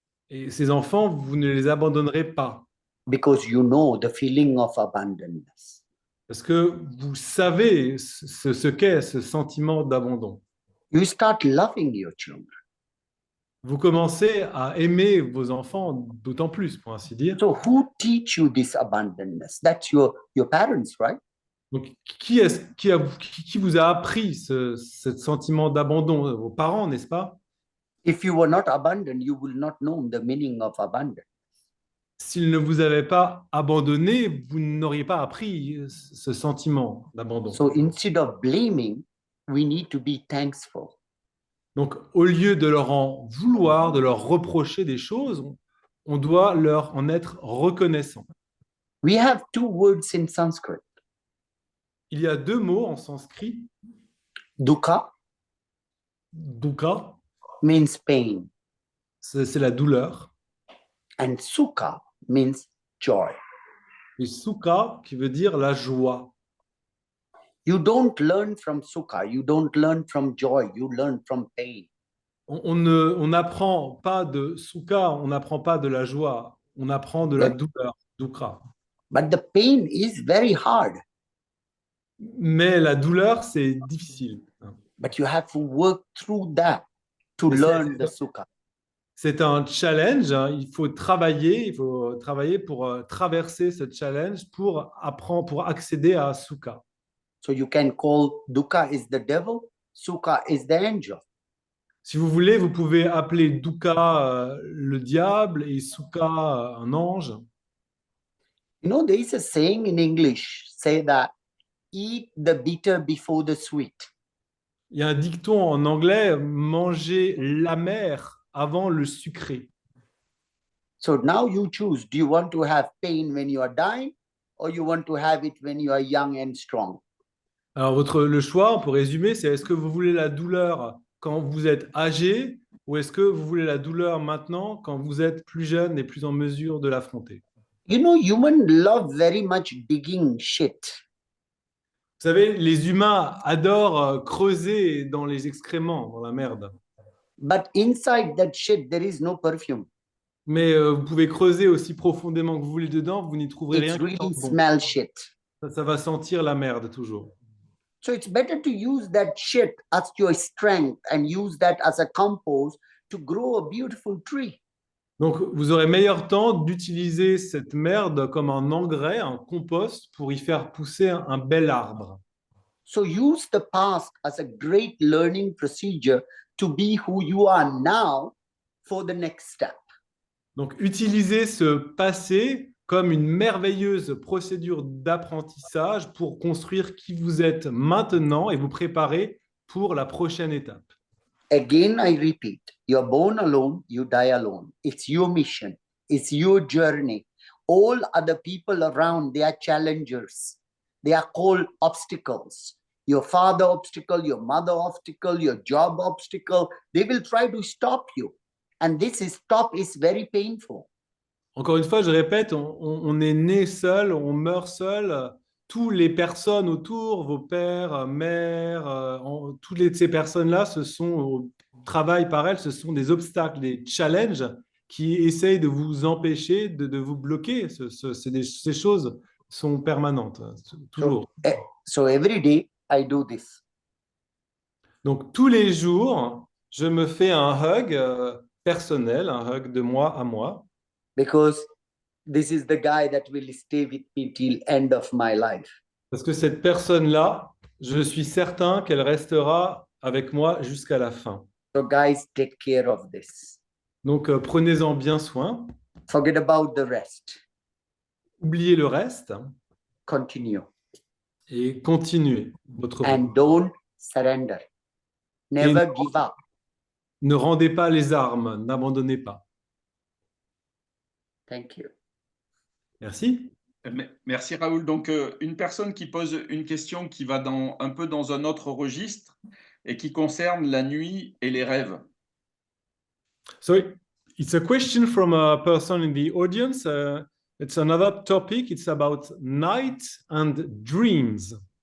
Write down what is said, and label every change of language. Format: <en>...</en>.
<fr>Et ces enfants, vous ne les abandonnerez pas.</fr> <en>because you know the feeling of abandonness.</en> <fr>Parce que vous savez ce qu'est ce sentiment d'abandon.</fr> <en>You start loving your children.</en> <fr>Vous commencez à aimer vos enfants d'autant plus, pour ainsi dire.</fr> <en>So who teach you this abandonness? That's your parents, right?</en> <fr>Donc, qui vous a appris ce sentiment d'abandon? Vos parents, n'est-ce pas?</fr> <en>If you were not abandoned, you will not know the meaning of abandon.</en> <fr>S'ils ne vous avaient pas abandonné, vous n'auriez pas appris ce sentiment d'abandon.</fr> <en>So instead of blaming, we need to be thankful.</en> <fr>Donc, au lieu de leur en vouloir, de leur reprocher des choses, on doit leur en être reconnaissant.</fr> <en>We have two words in Sanskrit.</en> <fr>Il y a deux mots en sanskrit.</fr> <sa>Dukkha Dukkha,</sa> <en>means pain,</en> <fr>c'est la douleur.</fr> <en>and sukha means joy.</en> <fr>Et sukha, qui veut dire la joie.</fr> <en>You don't learn from sukha, you don't learn from joy, you learn from pain.</en> <fr>On n'apprend pas de sukha, on n'apprend pas de la joie, on apprend de la douleur, dukkha.</fr> <en>But the pain is very hard.</en> <fr>Mais la douleur, c'est difficile.</fr> <en>But you have to work through that to</en> <fr>Mais</fr> <en>learn the sukha.</en> <fr>C'est un challenge, hein. Il faut travailler pour traverser ce challenge, pour apprendre, pour accéder à sukha.</fr> <en>So you can call dukkha is the devil, sukha is the angel.</en> <fr>Si vous voulez, vous pouvez appeler dukkha le diable et sukha un ange.</fr> <en>You know, there is a saying in English, say that eat the bitter before the sweet.</en> <fr>Il y a un dicton en anglais, manger l'amer avant le sucré.</fr> <en>So now you choose, do you want to have pain when you are dying or you want to have it when you are young and strong?</en> <fr>Alors le choix, pour résumer, c'est est-ce que vous voulez la douleur quand vous êtes âgé ou est-ce que vous voulez la douleur maintenant quand vous êtes plus jeune et plus en mesure de l'affronter?</fr> <en>You know, humans love very much digging shit.</en> <fr>Vous savez, les humains adorent creuser dans les excréments, dans la merde.</fr> <en>But inside that shit, there is no perfume.</en> <fr>Mais vous pouvez creuser aussi profondément que vous voulez dedans, vous n'y trouverez rien</fr> <en>It's</en> <fr>qui</fr> <en>really</en> <fr>sente bon.</fr> <en>smell shit.</en> <fr>Ça va sentir la merde toujours.</fr> <en>So it's better to use that shit as your strength and use that as a compost to grow a beautiful tree.</en> <fr>Donc, vous aurez meilleur temps d'utiliser cette merde comme un engrais, un compost, pour y faire pousser un bel arbre.</fr> <en>So use the past as a great learning procedure to be who you are now for the next step.</en> <fr>Donc, utilisez ce passé comme une merveilleuse procédure d'apprentissage pour construire qui vous êtes maintenant et vous préparer pour la prochaine étape.</fr> <en>Again, I repeat, you're born alone, you die alone. It's your mission, it's your journey. All other people around, they are challengers. They are called obstacles. Your father obstacle, your mother obstacle, your job obstacle, they will try to stop you. And this stop is very painful.</en> <fr>Encore une fois, je répète, on est né seul, on meurt seul. Toutes les personnes autour, vos pères, mères, toutes ces personnes-là, travaillent par elles, ce sont des obstacles, des challenges qui essayent de vous empêcher, de vous bloquer. Ces choses sont permanentes, toujours.</fr> <en>So every day I do this.</en> <fr>Donc, tous les jours, je me fais un hug personnel, un hug de moi à moi.</fr> <en>Because this is the guy that will stay with me till end of my life.</en> <fr>Parce que cette personne-là, je suis certain qu'elle restera avec moi jusqu'à la fin.</fr> <en>So guys, take care of this.</en> <fr>Donc, prenez-en bien soin.</fr> <en>Forget about the rest.</en> <fr>Oubliez le reste</fr> <en>Continue.</en> <fr>et continuez votre</fr> <en>And</en> <fr>route.</fr> <en>don't surrender. Never give up.</en> <fr>Ne rendez pas les armes, n'abandonnez pas.</fr> <en>Thank you.</en> <fr>Merci. Merci Raoul. Donc, une personne qui pose une question qui va un peu dans un autre registre et qui concerne la nuit et les rêves.</fr> <en>So it's a question from a person in the audience. It's another topic. It's about night and dreams.</en>